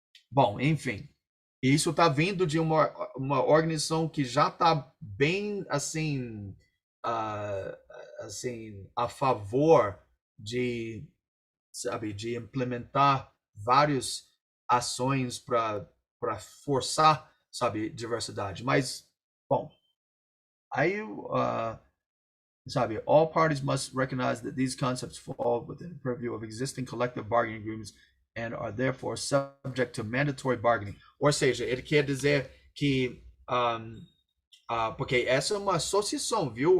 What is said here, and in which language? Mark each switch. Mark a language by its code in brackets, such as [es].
[pt] Bom, enfim, isso está vindo de uma organização que já está bem assim, assim a favor de, sabe, de implementar várias ações para forçar, sabe, diversidade. Mas, bom, aí, sabe, [en] all parties must recognize that these concepts fall within the purview of existing collective bargaining agreements and are therefore subject to mandatory bargaining. [pt] Ou seja, ele quer dizer que porque essa é uma associação, viu?